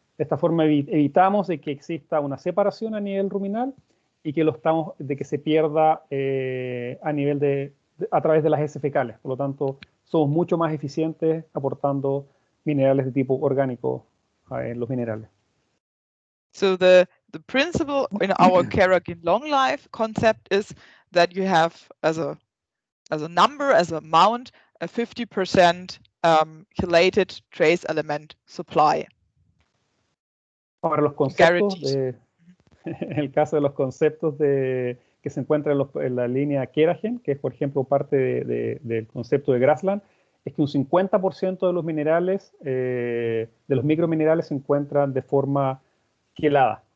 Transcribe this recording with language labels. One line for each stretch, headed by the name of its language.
Spanish: De esta forma evitamos de que exista una separación a nivel ruminal y que de que se pierda a nivel a través de las heces fecales. Por lo tanto, somos mucho más eficientes aportando minerales de tipo orgánico en los minerales.
English: So the principle in our Carrageen long life concept is that you have as a number, as a amount, a 50% chelated trace element supply.
Spanish: Para los conceptos en el caso de los conceptos que se encuentran en la línea Keragen, que es por ejemplo parte del concepto de Grassland, es que un 50% de los minerales, de los microminerales se encuentran de forma quelada.